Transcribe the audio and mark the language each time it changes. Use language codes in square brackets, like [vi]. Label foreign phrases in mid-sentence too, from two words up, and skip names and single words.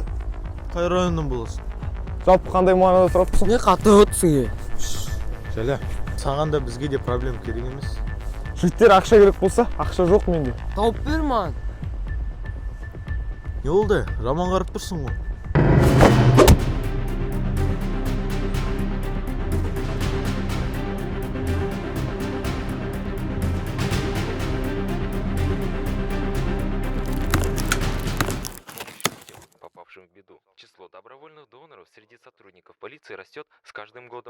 [kk] Қай районнан боласың? Жалпы қандай мағынада тұрасың? Не қатып отырсың? Жәле, саған да бізге де проблем керек емес. Жігіттер ақша керек болса, ақша жоқ менде. Тауып бер маған. Не болды? Жаман қарап тұрсың ғой. [ru] Попавшим в беду. Число добровольных доноров среди сотрудников полиции растет с каждым годом.